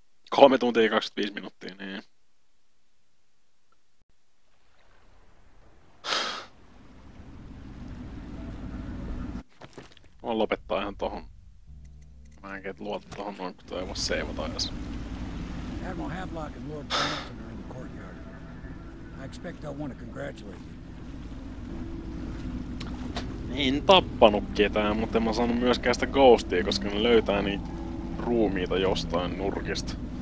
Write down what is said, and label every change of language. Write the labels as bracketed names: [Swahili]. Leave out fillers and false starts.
[Finnish] Kolme tuntia ja 25 minuuttia, niin. Voin lopettaa ihan tohon. Mä enkä luota tohon noin, kun ei voi seivata edes. [English] Admiral Havelock and Lord Hamilton are in the courtyard. expect I'll want to congratulate you. [Finnish] En tappanut ketään, mutta en mä saanut myöskään sitä ghostia, koska ne löytää niitä ruumiita jostain nurkista.